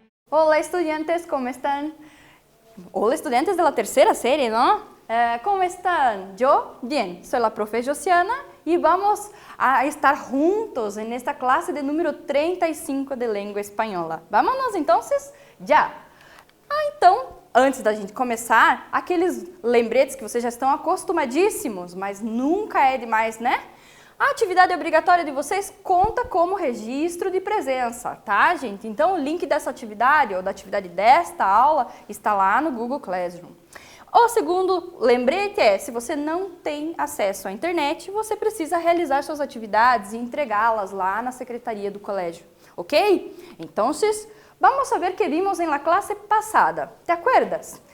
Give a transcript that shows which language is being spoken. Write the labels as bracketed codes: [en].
[es] Hola estudiantes, ¿cómo están? Hola estudiantes de la tercera serie, ¿no? ¿Cómo están? Yo, bien, soy la profe Josiana y vamos a estar juntos en esta clase de número 35 de língua espanhola. Vámonos entonces? Já! [pt] Então, antes da gente começar, aqueles lembretes que vocês já estão acostumadíssimos, mas nunca é demais, né? A atividade obrigatória de vocês conta como registro de presença, tá, gente? Então, o link dessa atividade ou da atividade desta aula está lá no Google Classroom. O segundo lembrete é, se você não tem acesso à internet, você precisa realizar suas atividades e entregá-las lá na secretaria do colégio, ok? [es] Então, vamos a ver que vimos en la clase pasada, ¿te acuerdas?